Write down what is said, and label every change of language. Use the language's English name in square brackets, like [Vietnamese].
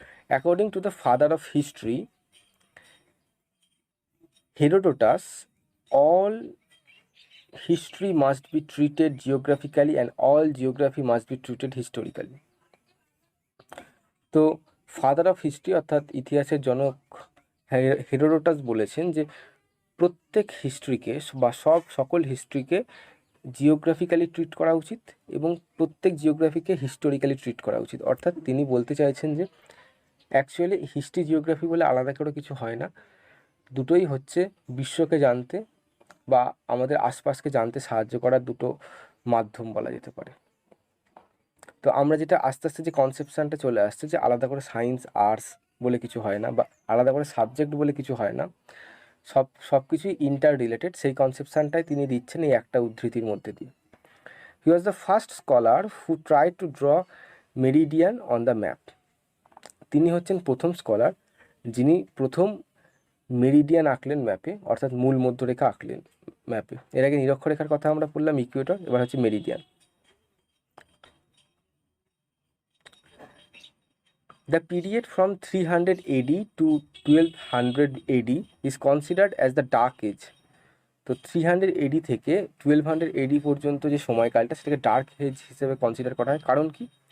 [English] According to the father of history Herodotus, all history must be treated geographically and all geography must be treated historically. [Bangla] তো father of history অর্থাৎ ইতিহাসের জনক Herodotus বলেছেন যে প্রত্যেক হিস্ট্রিকে বা সকল হিস্ট্রিকে জিওগ্রাফিক্যালি ট্রিট করা উচিত এবং প্রত্যেক জিওগ্রাফিকে হিস্টোরিক্যালি ট্রিট করা উচিত। অর্থাৎ তিনি বলতে চাইছেন যে অ্যাকচুয়ালি হিস্ট্রি জিওগ্রাফি বলে আলাদা করে কিছু হয় না, দুটোই হচ্ছে বিশ্বকে জানতে বা আমাদের আশপাশকে জানতে সাহায্য করার দুটো মাধ্যম বলা যেতে পারে। তো আমরা যেটা আস্তে আস্তে যে কনসেপশানটা চলে আসছে যে আলাদা করে সায়েন্স আর্টস বলে কিছু হয় না বা আলাদা করে সাবজেক্ট বলে কিছু হয় না, সব কিছুই ইন্টার রিলেটেড, সেই কনসেপশানটাই তিনি দিচ্ছেন এই একটা উদ্ধৃতির মধ্যে দিয়ে। [English] He was the first scholar who try to draw meridian on the map. [Bangla] তিনি হচ্ছেন প্রথম স্কলার যিনি প্রথম মেরিডিয়ান আঁকলেন ম্যাপে, অর্থাৎ মূল মধ্যরেখা আঁকলেন ম্যাপে। এর আগে নিরক্ষরেখার কথা আমরা বললাম, ইকুয়েটর, এবার হচ্ছে Meridien. [English] The period from 300 AD to 1200 AD is considered as the Dark Age. [Bangla] তো 300 AD থেকে 1200 AD পর্যন্ত যে সময়কালটা সেটাকে ডার্ক এজ হিসেবে কনসিডার করা হয়। কারণ কি?